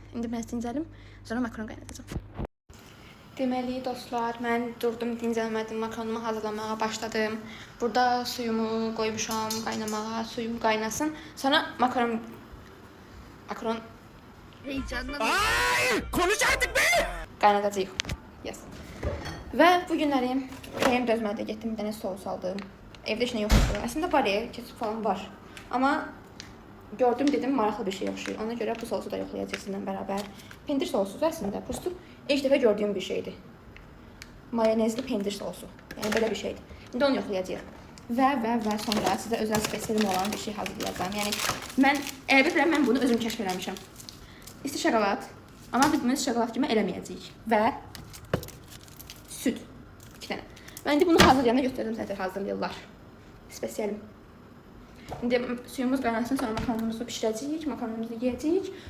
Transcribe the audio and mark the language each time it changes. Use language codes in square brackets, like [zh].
[az] İndi biraz dincəlim, sonra makaron qaynadacağım. Deməli dostlar, mən durdum, dincəlmədim, makaronumu hazırlamağa başladım. Burada suyumu qoymuşam qaynamağa, suyum qaynasın. Sonra makaron [tr] Heyecanlı. Ay, konuş artık be! [az] Qaynadacağıq. Yes. Və bu günlərim krem dözmədi, getdim bir dənə soğus aldım. Evdə heç nə yoxdur. Əslində var ya, ketçup falan var. Amma gördüm, dedim, maraqlı bir şey yoxşuyur. Ona görə bu soğusu da yoxlayacağıq sizinlə bərabər. Pendir soğusu əslində, prosto ilk dəfə gördüyüm bir şeydir. Mayonezli pendir soğusu. Yəni belə bir şeydir. İndi onu yoxlayacağıq. Və sonra sizə özəl spesialim olan bir şey hazırlayacağım. Yəni mən elə bilirəm, mən bunu özüm kəşf eləmişəm. İsti şokolad. Amma biz şokolad kimi eləməyəcəyik. Və süd. 2 dənə. Mən indi bunu hazırlayanda göstərdim sizə hazırlayırlar. Spesialim. İndi suyumuz qaynasın, sonra makaronumuzu bişirəcəyik, makaronumuzu yeyəcəyik.